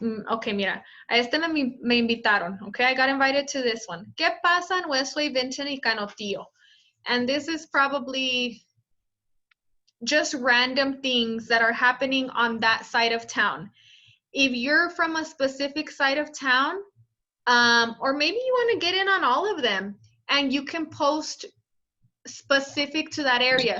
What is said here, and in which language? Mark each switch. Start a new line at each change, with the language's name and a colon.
English: Okay,
Spanish: mira, a este me invitaron,
English: okay? I got invited to this one.
Spanish: ¿Qué pasa en Westway, Vinton y Canotillo?
English: And this is probably just random things that are happening on that side of town. If you're from a specific side of town, or maybe you want to get in on all of them, and you can post specific to that area.